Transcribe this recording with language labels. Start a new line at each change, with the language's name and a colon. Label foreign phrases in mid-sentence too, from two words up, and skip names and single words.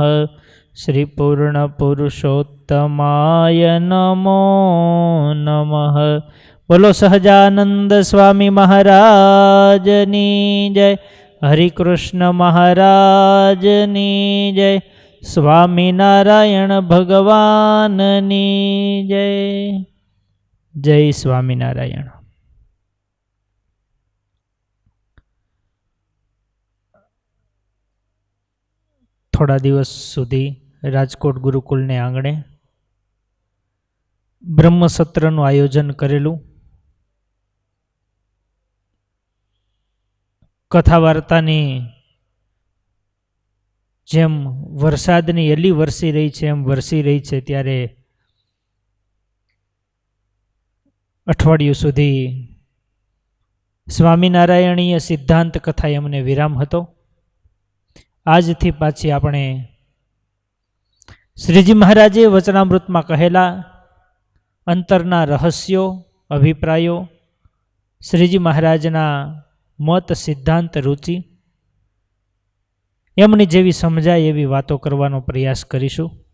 Sanskrit: श्री पूर्णपुरुषोत्तमाय नमो नमः।
Gujarati: બોલો સહજાનંદ સ્વામી મહારાજની જય। હરિકૃષ્ણ મહારાજની જય। સ્વામીનારાયણ ભગવાનની જય। જય સ્વામીનારાયણ। થોડા દિવસ સુધી રાજકોટ ગુરુકુલ ને આંગણે બ્રહ્મસત્રનું આયોજન કરેલું। કથા વાર્તાની જેમ વરસાદની એલી વરસી રહી છે એમ વરસી રહી છે, ત્યારે અઠવાડિયું સુધી સ્વામિનારાયણીય સિદ્ધાંત કથા એમને વિરામ હતો. આજથી પાછી આપણે શ્રીજી મહારાજે વચનામૃતમાં કહેલા અંતરના રહસ્યો, અભિપ્રાયો, શ્રીજી મહારાજના મત, સિદ્ધાંત, રુચિ એમની જેવી સમજાય એવી વાતો કરવાનો પ્રયાસ કરીશું.